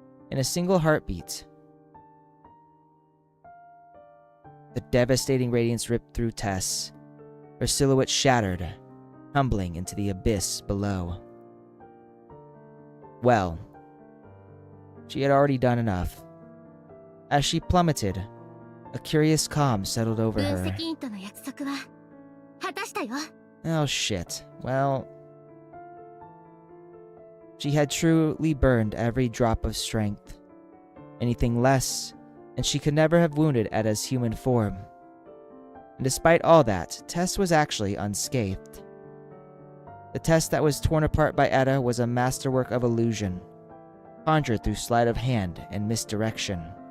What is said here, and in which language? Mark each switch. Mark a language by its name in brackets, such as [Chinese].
[English] In a single heartbeat, the devastating radiance ripped through Tess. Her silhouette shattered, tumbling into the abyss below. Well, she had already done enough. As she plummeted, a curious calm settled over [Japanese] 分 [English] her. [Japanese] 析員との約束は果たしたよ。 [English] Oh shit. Well, she had truly burned every drop of strength. Anything less, and she could never have wounded Etta's human form. And despite all that, Tess was actually unscathed. The Tess that was torn apart by Etta was a masterwork of illusion, conjured through sleight of hand and misdirection.